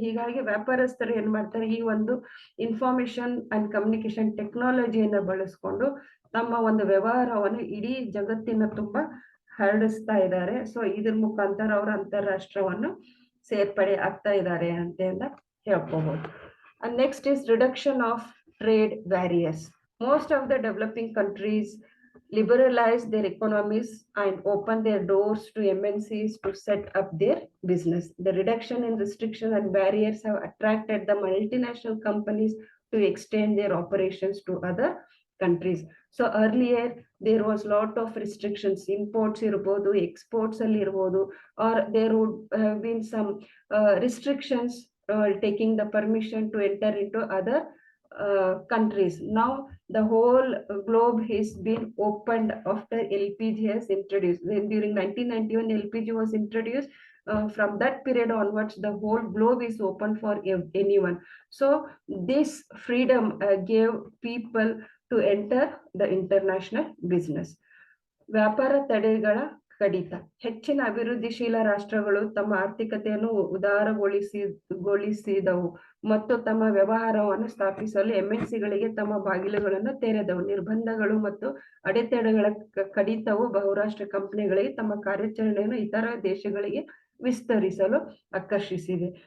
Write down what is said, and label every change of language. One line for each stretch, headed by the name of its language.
Kannada: ಹೀಗಾಗಿ ವ್ಯಾಪಾರಸ್ಥರು ಏನ್ ಮಾಡ್ತಾರೆ, ಈ ಒಂದು ಇನ್ಫಾರ್ಮೇಶನ್ ಅಂಡ್ ಕಮ್ಯುನಿಕೇಶನ್ ಟೆಕ್ನಾಲಜಿಯನ್ನ ಬಳಸ್ಕೊಂಡು ತಮ್ಮ ಒಂದು ವ್ಯವಹಾರವನ್ನು ಇಡೀ ಜಗತ್ತಿನ ತುಂಬಾ ಹರಡಿಸ್ತಾ ಇದ್ದಾರೆ. ಸೊ ಇದ್ರ ಮುಖಾಂತರ ಅವರು ಅಂತಾರಾಷ್ಟ್ರವನ್ನು ಸೇರ್ಪಡೆ ಆಗ್ತಾ ಇದ್ದಾರೆ ಅಂತ ಹೇಳ್ಕೋಬಹುದು.
English: And next is reduction of trade barriers. Most of the developing countries liberalize their economies and open their doors to MNCs to set up their business. The reduction in restriction and barriers have attracted the multinational companies to extend their operations to other countries. So earlier there was lot of restrictions, imports
Kannada: irbodu,
English: exports
Kannada: alli irbodu,
English: or there would have been some restrictions taking the permission to enter into other countries. Now the whole globe has been opened after LPG has introduced. Then during 1991 LPG was introduced. From that period onwards, the whole globe is open for anyone. So this freedom gave people to enter the international business.
Kannada: ವ್ಯಾಪಾರ ತಡೆಗಳ ಕಡಿತ. ಹೆಚ್ಚಿನ ಅಭಿವೃದ್ಧಿಶೀಲ ರಾಷ್ಟ್ರಗಳು ತಮ್ಮ ಆರ್ಥಿಕತೆಯನ್ನು ಉದಾರಗೊಳಿಸಿದವು ಮತ್ತು ತಮ್ಮ ವ್ಯವಹಾರವನ್ನು ಸ್ಥಾಪಿಸಲು MNCಗಳಿಗೆ ತಮ್ಮ ಬಾಗಿಲುಗಳನ್ನು ತೆರೆದವು. ನಿರ್ಬಂಧಗಳು ಮತ್ತು ಅಡೆತಡೆಗಳ ಕಡಿತವು ಬಹುರಾಷ್ಟ್ರ ಕಂಪನಿಗಳಿಗೆ ತಮ್ಮ ಕಾರ್ಯಾಚರಣೆಯನ್ನು ಇತರ ದೇಶಗಳಿಗೆ ವಿಸ್ತರಿಸಲು ಆಕರ್ಷಿಸಿದೆ.